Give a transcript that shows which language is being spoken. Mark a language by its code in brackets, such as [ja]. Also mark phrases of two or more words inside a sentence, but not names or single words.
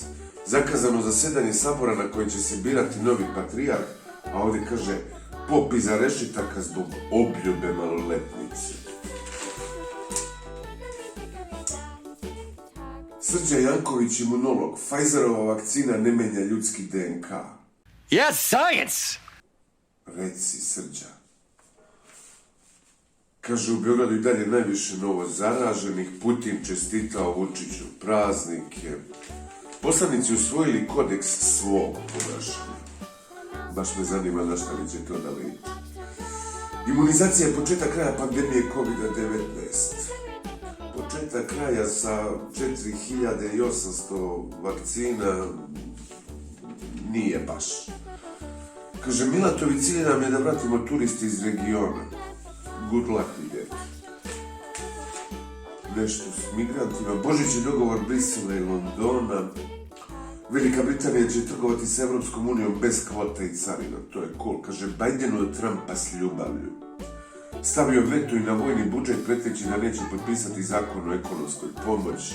[sr] Zakazano zasedanje sabora na kojem će se birati novi patrijarh, a ovdje kaže pop iza rešetaka zbog obljube maloletnice. Srđan Janković, imunolog. Pfizerova vakcina ne menja ljudski DNK. [en] Yes, science! [sr] Reci, Srđa. Kaže, u Beogradu i dalje najviše novo zaraženih. Putin čestitao Vučiću praznike. Poslanici usvojili kodeks svog ponašanja. Baš me zanima na šta li će to da liči. Imunizacija je početak kraja pandemije COVID-19. Početak kraja sa 4800 vakcina nije baš. Kaže, Milatović, cilj nam je da vratimo turisti iz regiona. [en] Good luck with that. [sr] Nešto s migrantima. Božićni dogovor Brisela i Londona. Velika Britanija će trgovati s Evropskom unijom bez kvota i carina. To je cool. Kaže, Bidenu od Trumpa s ljubavlju. Stavio veto i na vojni budžet preteći da neće potpisati zakon o ekonomskoj pomoći.